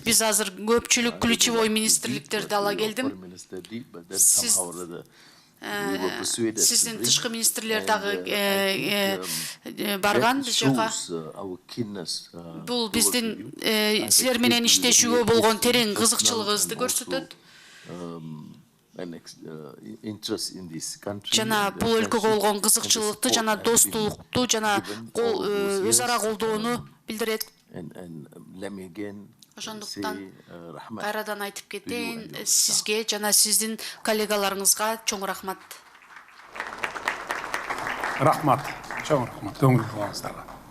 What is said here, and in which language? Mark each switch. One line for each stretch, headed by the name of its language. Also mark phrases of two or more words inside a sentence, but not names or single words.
Kyrgyz: Биз азыр көпчүлүк ключевой министрликтерди ала келдим. Сиздин тышкы министрлер дагы барган биз жака. Бул биздин силер менен иштешүүгө болгон терең кызыкчылыгыбызды көрсөтөт.
English: interest in this country.
Kyrgyz: жана
English: and
Kyrgyz: бул
English: the
Kyrgyz: өлкөгө
English: friendship
Kyrgyz: болгон
English: and the
Kyrgyz: кызыкчылыкты
English: support
Kyrgyz: жана
English: has been
Kyrgyz: достукту жана
English: given all those
Kyrgyz: өз ара
English: years.
Kyrgyz: колдоону билдирет.
English: And let me again say
Kyrgyz: Ошондуктан
English: rahmat.
Kyrgyz: кайрадан айтып кетейин
English: and your
Kyrgyz: сизге жана сиздин коллегаларыңызга чоң рахмат. Рахмат. Чоң рахмат. Көңүл кылгансыздарга.